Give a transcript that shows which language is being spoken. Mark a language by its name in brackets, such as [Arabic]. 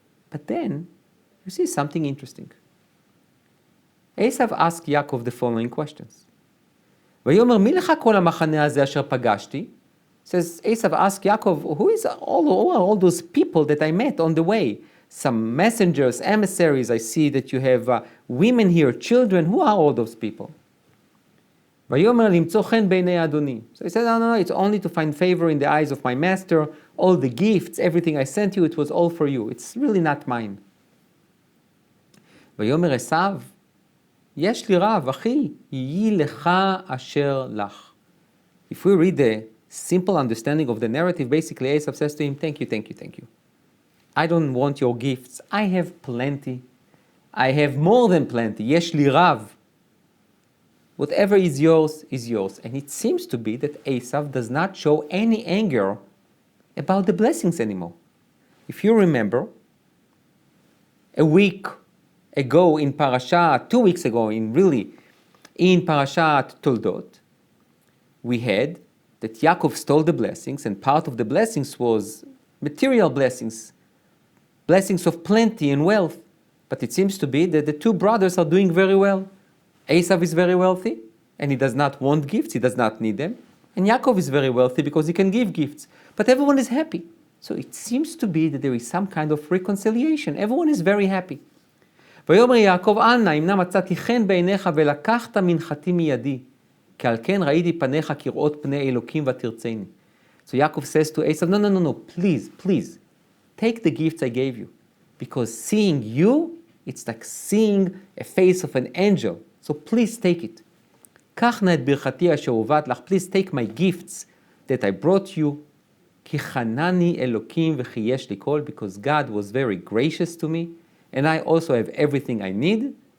[English] But then, you see something interesting. Esau asked Yaakov the following questions. [Hebrew] "Vayomer mi lecha kol hamachane hazeh asher pagashti?" [English] Says Esau asked Yaakov, who are all those people that I met on the way? Some messengers, emissaries, I see that you have women here, children. Who are all those people? [Hebrew] ויאמר למצוא חן בעיני אדוני. [English] So he said, no, it's only to find favor in the eyes of my master. All the gifts, everything I sent you, it was all for you. It's really not mine. [Hebrew] ויאמר עשיו, יש לי רב, אחי, יהי לך אשר לך. [English] If we read the simple understanding of the narrative, basically Esau says to him, thank you, thank you, thank you. I don't want your gifts. I have plenty. I have more than plenty. [Hebrew] יש לי רב. [English] Whatever is yours is yours. And it seems to be that Esau does not show any anger about the blessings anymore. If you remember, a week ago in Parashat, 2 weeks ago in Parashat Toldot, we had that Yaakov stole the blessings, and part of the blessings was material blessings, blessings of plenty and wealth. But it seems to be that the two brothers are doing very well. Esau is very wealthy, and he does not want gifts, he does not need them. And Yaakov is very wealthy because he can give gifts. But everyone is happy. So it seems to be that there is some kind of reconciliation. Everyone is very happy. [Hebrew] ויאמר יעקב, אנא, אם נא מצאתי חן בעיניך ולקחת מנחתי מידי, כי על כן ראיתי פניך כראות פני אלוקים ותרצני. [English] So Yaakov says to Esau, no, please, take the gifts I gave you. Because seeing you, it's like seeing a face of an angel. So please take it. [Hebrew] קח נא את ברכתי אשר הובאת לך, [English] please take my gifts that I brought you, [Hebrew] כי חנני אלוקים וכי יש לי כל, [English] because God was very gracious to me, and I also have everything I need.